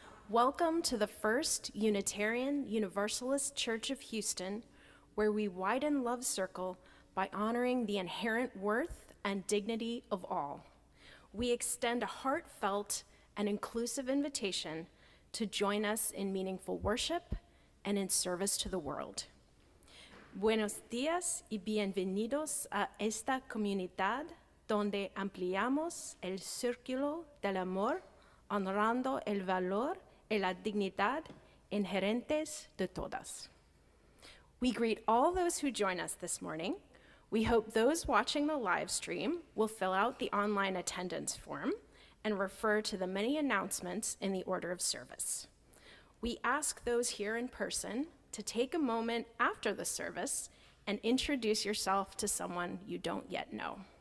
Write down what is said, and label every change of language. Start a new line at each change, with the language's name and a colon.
English: Welcome to the First Unitarian Universalist Church of Houston, where we widen love's circle by honoring the inherent worth and dignity of all. We extend a heartfelt and inclusive invitation to join us in meaningful worship and in service to the world.
Spanish: Buenos días y bienvenidos a esta comunidad donde ampliamos el círculo del amor, honrando el valor y la dignidad inherentes de todas.
English: We greet all those who join us this morning. We hope those watching the live stream will fill out the online attendance form and refer to the many announcements in the order of service. We ask those here in person to take a moment after the service and introduce yourself to someone you don't yet know.